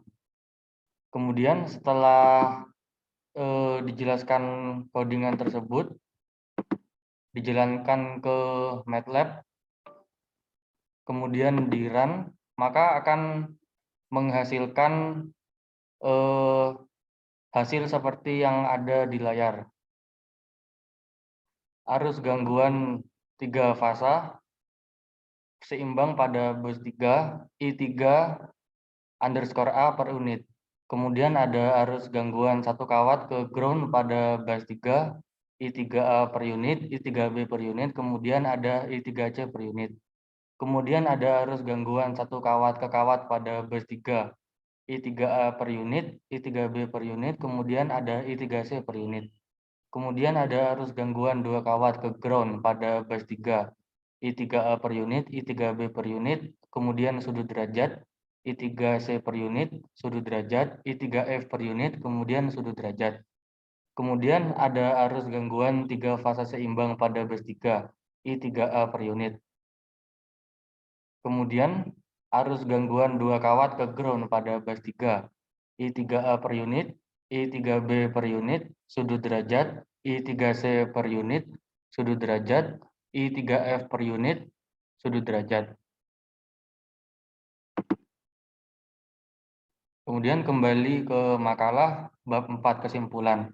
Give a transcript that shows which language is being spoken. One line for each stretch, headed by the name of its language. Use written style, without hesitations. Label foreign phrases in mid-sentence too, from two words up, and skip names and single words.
Indonesian: Kemudian setelah dijelaskan codingan tersebut, dijalankan ke MATLAB, kemudian di run, maka akan menghasilkan hasil seperti yang ada di layar. Arus gangguan 3 fasa seimbang pada bus 3, I3_A per unit. Kemudian ada arus gangguan 1 kawat ke ground pada bus 3, I3A per unit, I3B per unit, kemudian ada I3C per unit. Kemudian ada arus gangguan 1 kawat ke kawat pada bus 3, I3A per unit, I3B per unit, kemudian ada I3C per unit. Kemudian ada arus gangguan 2 kawat ke ground pada bus 3, I3A per unit, I3B per unit, kemudian sudut derajat, I3C per unit, sudut derajat, I3F per unit, kemudian sudut derajat. Kemudian ada arus gangguan 3 fasa seimbang pada bus 3, I3A per unit. Kemudian arus gangguan 2 kawat ke ground pada bus 3, I3A per unit, I3B per unit, sudut derajat, I3C per unit, sudut derajat, I3F per unit, sudut derajat. Kemudian kembali ke makalah bab 4 kesimpulan.